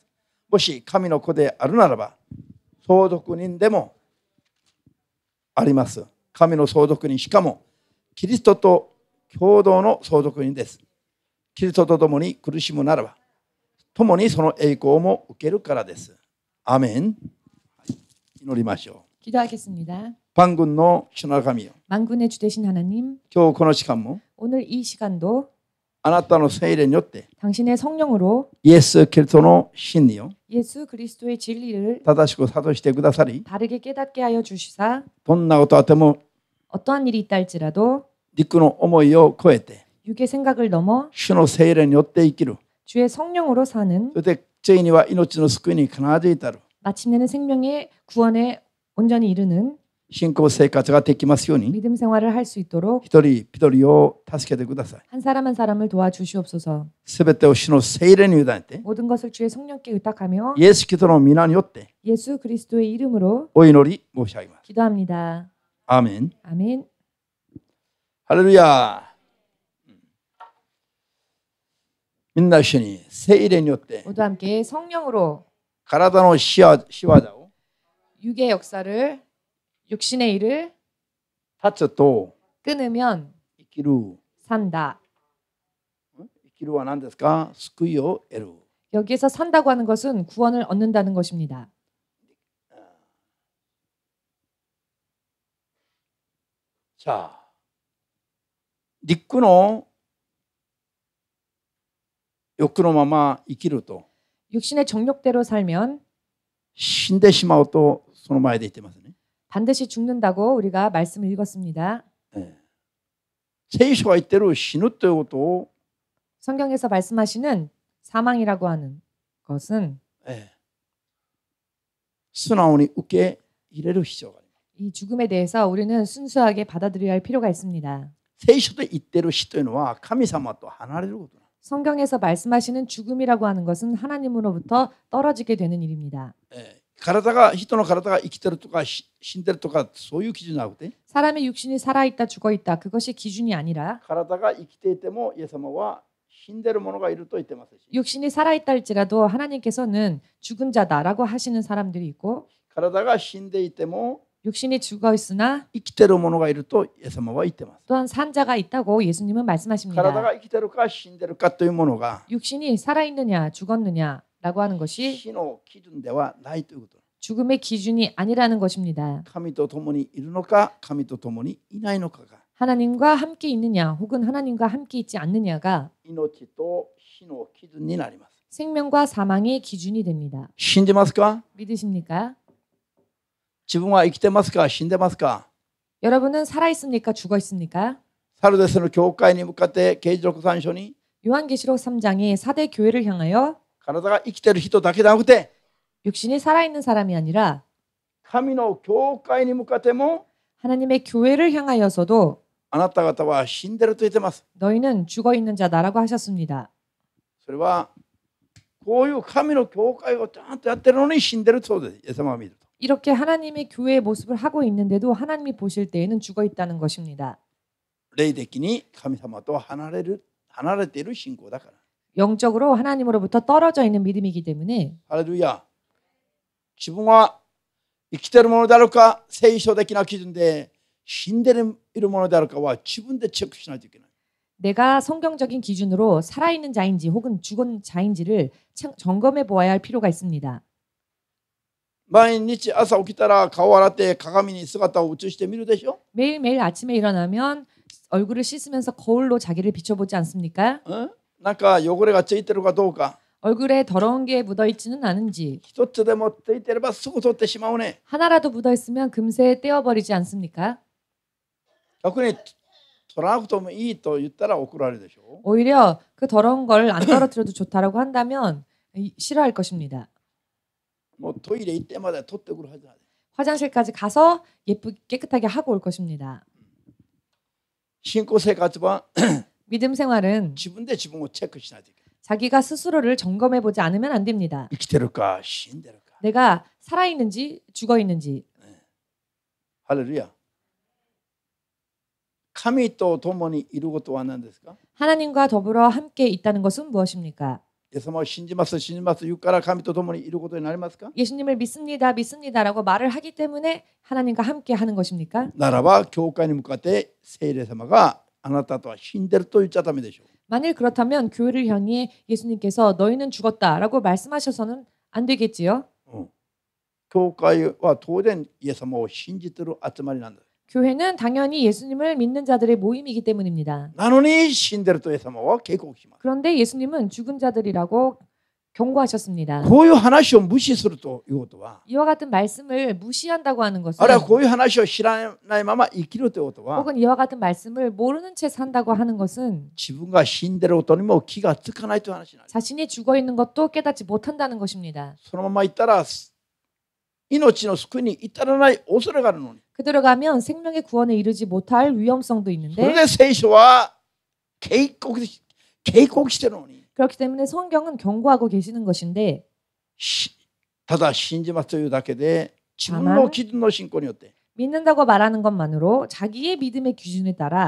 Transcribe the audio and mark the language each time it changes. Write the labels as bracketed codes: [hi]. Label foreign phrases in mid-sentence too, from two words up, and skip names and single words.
[ja] もし神の子であるならば、相続人でもあります。神の相続人、しかもキリストと共同の相続人です。キリストと共に苦しむならば、共にその栄光も受けるからです。アーメン。祈りましょう。 [ko] 기도하겠습니다. 만군의 주나라감이요. 만군의 주 되신 하나님, [ja] 今日この時間も [ko] 오늘 이 시간도 [ja] あなたの聖霊によって [ko] 당신의 성령으로 [ja] イエス・キリストの真理を [ko] 예수 그리스도의 진리를 [ja] 正しく諭してくださり [ko] 바르게 깨닫게 하여 주시사 [ja] どんなことあっても [ko] 어떠한 일이 있다 할지라도 [ja] 陸の思いを超えて [ko] 육의 생각을 넘어 [ja] 主の聖霊によって生きる [ko] 주의 성령으로 사는 [ja] そしてついには命の救いに必ず至る [ko] 마침내는 생명의 구원에 온전히 이르는 [ja] 信仰生活ができますように [ko] 믿음 생활을 할 수 있도록 [ja] 一人一人を助けてください [ko] 한 사람 한 사람을 도와주시옵소서. [ja] すべてを主の聖霊に委ねて [ko] 모든 것을 주의 성령께 의탁하며 [ja] イエス・キリストの皆によって [ko] 예수 그리스도의 이름으로 [ja] お祈り申し上げます [ko] 기도합니다. [ja] アーメン [ko] 아멘. [ja] ハレルヤみんな一緒に聖霊によって [ko] 모두 함께 성령으로 [ja] 体の仕業を [ko] 육의 역사를 육신의 일을 [ja] 立つと [ko] 끊으면 [ja] 生きる [ko] 산다. [ja] 生きるは何ですか救いを得る [ko] 여기에서 산다고 하는 것은 구원을 얻는다는 것입니다. [ja] さあ陸の欲のまま生きると [ko] 육신의 정욕대로 살면 [ja] 死んでしまうとその前で言ってますね [ko] 반드시 죽는다고 우리가 말씀을 읽었습니다. [ja] 聖書が言ってる死ぬということを [ko] 성경에서 말씀하시는 사망이라고 하는 것은 [ja] 素直に受け入れる必要があります [ko] 이 죽음에 대해서 우리는 순수하게 받아들여야 할 필요가 있습니다. [ja] 聖書で言ってる死というのは神様と離れることなんです [ko] 성경에서 말씀하시는 죽음이라고 하는 것은 하나님으로부터 떨어지게 되는 일입니다. [ja] 体が人の体が生きてるとか死んでるとかそういう基準じゃなくて [ko] 사람의 육신이 살아있다 죽어있다 그것이 기준이 아니라 [ja] 体が生きていてもイエス様は死んでる者がいると言ってますし [ko] 육신이 살아있다 할지라도 하나님께서는 죽은 자다라고 하시는 사람들이 있고 [ja] 体が死んでいても [ko] 육신이 죽어있으나 [ja] 生きてる者がいるとイエス様は言ってます [ko] 또한 산 자가 있다고 예수님은 [ja] 体 [ko] 말씀하십니다. [ja] が生きてるか死んでるかというものが [ko] 육신이 살아있느냐 죽었느냐라고 하는 것이 [ja] 死の基準ではないということ [ko] 죽음의 기준이 아니라는 것입니다. [ja] 神と共にいるのか神と共にいないのかが [ko] 하나님과 함께 있느냐 혹은 하나님과 함께 있지 않느냐가 [ja] 命と死の基準になります [ko] 생명과 사망의 기준이 됩니다. [ja] 信じますか [ko] 믿으십니까? [ja] 自分は生きてますか死んでますか [ko] 여러분은 살아있습니까? 죽어있습니까? [ja] サルデスの教会に向かって啓示録3章に [ko] 요한계시록 3장에 4대 교회를 향하여 [ja] 体が生きてる人だけじゃなくて [ko] 육신이 살아있는 사람이 아니라 [ja] 神の教会に向かっても [ko] 하나님의 교회를 향하여서도 [ja] あなた方は死んでると言ってます [ko] 너희는 죽어있는 자다라고 하셨습니다. [ja] それはこういう神の教会をちゃんとやってるのに死んでるそうですイエス様が見ると [ko] 이렇게 하나님의 교회의 모습을 하고 있는데도 하나님이 보실 때에는 죽어있다는 것입니다. [ja] 霊的に神様と離れている信仰だから [ko] 영적으로 하나님으로부터 떨어져 있는 믿음이기 때문에 [ja] ハレルヤ自分は生きているものであるか聖書的な基準で死んでいるものであるかは自分でチェックしないといけない [ko] 내가 성경적인 기준으로 살아있는 자인지 혹은 죽은 자인지를 점검해 보아야 할 필요가 있습니다. [ja] 毎日朝起きたら顔を洗って鏡に姿を映してみるでしょ [ko] 매일매일 아침에 일어나면 얼굴을 씻으면서 거울로 자기를 비춰보지 않습니까? [ja] なんか汚れがついてるかどうか [ko] 얼굴에 더러운 게 묻어있지는 않은지 [ja] 一つでもついてればすぐ取ってしまうね [ko] 하나라도 묻어있으면 금세 떼어버리지 않습니까? [ja] 逆に取らなくてもいいと言ったら怒られるでしょ [ko] 오히려 그 더러운 걸 안 떨어뜨려도 좋다라고 한다면 싫어할 것입니다. [ja] もうトイレ行ってまで取ってくるはずだ [ko] 화장실까지 가서 깨끗하게 하고 올 것입니다. [ja] 信仰生活は [ko] 믿음 생활은 [ja] 自分で自分をチェックしないといけない [ko] 자기가 스스로를 점검해 보지 않으면 안 됩니다. [ja] 生きてるか死んでるか [ko] 내가 살아있는지 죽어있는지 [ja] ハレルヤ神と共にいることは何ですか [ko] 하나님과 더불어 함께 있다는 것은 무엇입니까? [ja] イエス様を信じます言うから神と共にいることになりますか [ko] 예수님을 믿습니다라고 말을 하기 때문에 하나님과 함께 하는 것입니까? [ja] ならば教会に向かって聖霊様があなたとは死んでると言っちゃダメでしょう [ko] 만일 그렇다면 교회를 향해 예수님께서 너희는 죽었다라고 말씀하셔서는 안 되겠지요. [ja] 教会は当然イエス様を信じている集まりなんだ [ko] 교회는 당연히 예수님을 믿는 자들의 모임이기 때문입니다. [ja] なのに死んでるとイエス様は警告します。 [ko] 그런데 예수님은 죽은 자들이라고 경고하셨습니다. [ja] こういう話を無視するということは、 [ko] 이와 같은 말씀을 무시한다고 하는 것은 [ja] あるいはこういう話を知らないまま生きるということは、 [ko] 혹은 이와 같은 말씀을 모르는 채 산다고 하는 것은 [ja] 自分が死んでることにも気がつかないという話なんです。 [ko] 자신이 죽어 있는 것도 깨닫지 못한다는 것입니다. [ja] そのままいったら命の救いに至らない恐れがあるのに、 [ko] 그대로 가면 생명의 구원에 이르지 못할 위험성도 [ja] それ [ko] 있는데 [ja] で聖書は警告してるのに、 [ko] 그렇기 때문에 성경은 경고하고 계시는 것인데 [ja] ただ信じますというだけで自分の基準の信仰によって [ko] 믿는다고 말하는 것만으로 자기의 믿음의 기준에 따라